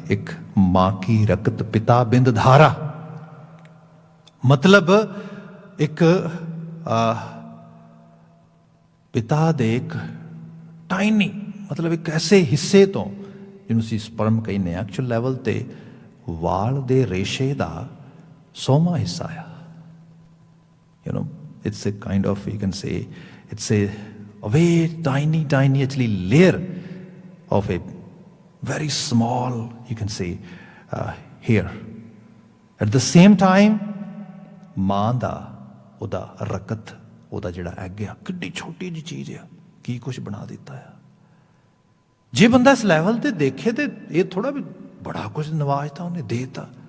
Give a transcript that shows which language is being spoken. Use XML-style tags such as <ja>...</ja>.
<pa>ਇੱਕ ਮਾਂ ਕੀ ਰਕਤ ਪਿਤਾ ਬਿੰਦ ਧਾਰਾ, ਮਤਲਬ ਇੱਕ ਪਿਤਾ ਦੇ ਇੱਕ ਟਾਈਨੀ, ਮਤਲਬ ਇੱਕ ਐਸੇ ਹਿੱਸੇ ਤੋਂ ਜਿਹਨੂੰ ਅਸੀਂ ਸਪਰਮ ਕਹਿੰਦੇ ਹਾਂ, ਐਕਚੁਅਲ ਲੈਵਲ 'ਤੇ ਵਾਲ ਦੇ ਰੇਸ਼ੇ ਦਾ 100ਵਾਂ ਹਿੱਸਾ ਆ।</pa> <en>it's a kind of, you can say, it's a very tiny actually layer of a very small, you can say, hair. At the same time,</en> <pa>ਮਾਂ ਦਾ ਉਹਦਾ ਰਕਤ, ਉਹਦਾ ਜਿਹੜਾ ਐਗ ਆ, ਕਿੱਡੀ ਛੋਟੀ ਜਿਹੀ ਚੀਜ਼ ਆ, ਕੀ ਕੁਛ ਬਣਾ ਦਿੱਤਾ ਆ। ਜੇ ਬੰਦਾ ਇਸ ਲੈਵਲ ਤੇ ਦੇਖੇ ਤੇ ਇਹ ਥੋੜਾ ਵੀ ਬੜਾ ਕੁਝ ਨਵਾਜ ਤਾਂ ਉਹਨੇ ਦੇਤਾ।</pa>